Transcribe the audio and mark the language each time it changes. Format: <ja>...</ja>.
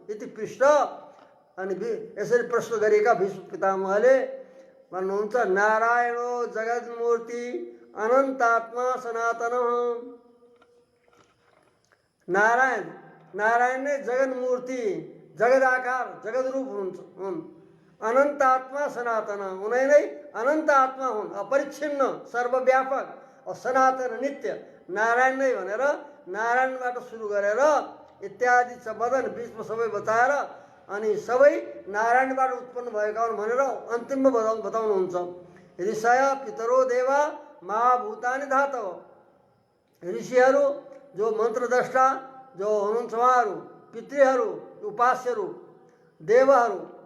<ne>इति पृष्ठ अनि यसरी प्रश्न गरेका भीष्म पितामहले भन्नुहुन्छ,</ne> <sa>नारायणो जगन्मूर्ति अनन्तात्मा सनातन।</sa> <ne>नारायण नै जगन्मूर्ति, जगदाकार, जगदरूप हुन्।</ne> <sa>अनन्तात्मा सनातन,</sa> <ne>उनै नै अनन्त आत्मा हुन्, अपरिच्छिन्न, सर्वव्यापक और सनातन नित्य। नारायण नै भनेर नारायणबाट सुरु गरेर इत्यादि वदन बीचमा सबै बताएर अनि सबै नारायणबाट उत्पन्न भएका हुन् भनेर अन्तिममा बताउनुहुन्छ।</ne> <sa>ऋषय पितरो देवा महाभूतानि धातव।</sa> <ne>ऋषिहरू जो मन्त्रद्रष्टा जो हुनुहुन्छ उहाँहरू, पितृहरू उपास्यहरू, देवहरू,</ne>